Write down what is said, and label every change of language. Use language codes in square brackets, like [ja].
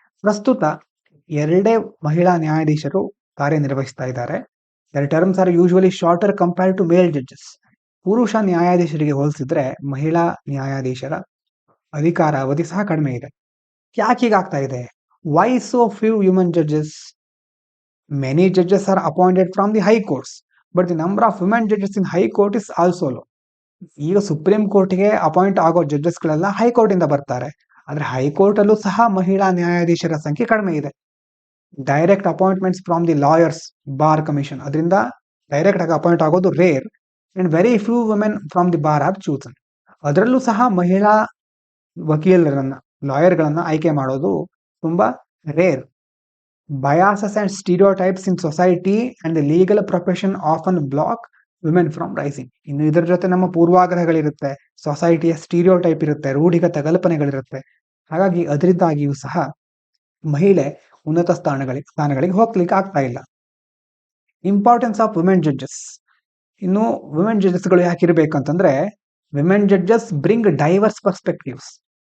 [kn] ಪ್ರಸ್ತುತ 2 ಮಹಿಳಾ ನ್ಯಾಯಾಧೀಶರು ಕಾರ್ಯನಿರ್ವಹಿಸ್ತಾ ಇದ್ದಾರೆ. [en] Their terms are usually shorter compared to male judges. [kn] ಪುರುಷ ನ್ಯಾಯಾಧೀಶರಿಗೆ ಹೋಲಿಸಿದ್ರೆ ಮಹಿಳಾ ನ್ಯಾಯಾಧೀಶರ ಅಧಿಕಾರ ಅವಧಿ ಸಹ ಕಡಿಮೆ ಇದೆ. ಯಾಕೆ ಹೀಗಾಗ್ತಾ ಇದೆ? [en] Why so few women judges? Many judges are appointed from the high courts, but the number of women judges in high court is also low. [kn] ಈಗ ಸುಪ್ರೀಂ ಕೋರ್ಟ್ಗೆ ಅಪಾಯಿಂಟ್ ಆಗೋ ಜಡ್ಜಸ್ಗಳೆಲ್ಲ ಹೈಕೋರ್ಟ್ ಇಂದ ಬರ್ತಾರೆ. ಆದ್ರೆ ಹೈಕೋರ್ಟ್ ಅಲ್ಲೂ ಸಹ ಮಹಿಳಾ ನ್ಯಾಯಾಧೀಶರ ಸಂಖ್ಯೆ ಕಡಿಮೆ ಇದೆ. [en] direct appointments from the lawyers bar commission, [kn] ಅದರಿಂದ ಡೈರೆಕ್ಟ್ ಆಗಿ ಅಪಾಯಿಂಟ್ ಆಗೋದು rare. [en] And very few women from the bar are chosen. [kn] ಅದರಲ್ಲೂ ಸಹ ಮಹಿಳಾ ವಕೀಲರನ್ನ, ಲಾಯರ್ಗಳನ್ನ ಆಯ್ಕೆ ಮಾಡೋದು ತುಂಬಾ rare. [en] Biases and stereotypes in society and the legal profession often block women from rising. [kn] ಇನ್ನು ಇದರ ಜೊತೆ ನಮ್ಮ ಪೂರ್ವಾಗ್ರಹಗಳಿರುತ್ತೆ, ಸೊಸೈಟಿಯ ಸ್ಟೀರಿಯೋಟೈಪ್ ಇರುತ್ತೆ, ರೂಢಿಗತ ಕಲ್ಪನೆಗಳಿರುತ್ತೆ. ಹಾಗಾಗಿ ಅದರಿಂದಾಗಿಯೂ ಸಹ ಮಹಿಳೆ ಉನ್ನತ ಸ್ಥಾನಗಳಿಗೆ ಹೋಗ್ಲಿಕ್ಕೆ ಆಗ್ತಾ ಇಲ್ಲ. [en] Importance of women judges. [kn] ಇನ್ನು women ಜಡ್ಜಸ್ಗಳು ಯಾಕಿರ್ಬೇಕಂತಂದ್ರೆ, [en] Women judges bring diverse perspectives.